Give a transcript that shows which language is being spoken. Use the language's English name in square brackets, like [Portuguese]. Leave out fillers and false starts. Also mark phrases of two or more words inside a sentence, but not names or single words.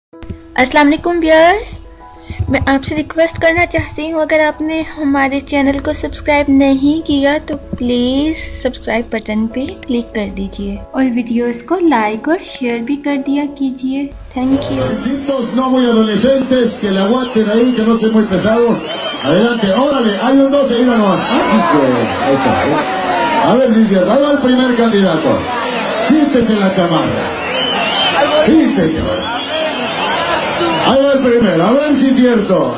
[Arabic] السلام عليكم [Hindi] व्यूअर्स, मैं आपसे रिक्वेस्ट करना चाहती हूँ, अगर आपने हमारे चैनल को सब्सक्राइब नहीं किया तो [English] please subscribe button [Hindi] पे क्लिक कर दीजिए और वीडियोस को लाइक और शेयर भी कर दिया कीजिए। [English] Thank you. [Spanish] No muy adolescentes, que le aguanten ahí, que no estén muy pesados. Adelante, órale, hay un 12, mira nomás. Ahí está. A ver si es cierto, ahí va el primer candidato. Quítese la chamarra. Sí, señor. Ahí va el primero, a ver si es cierto.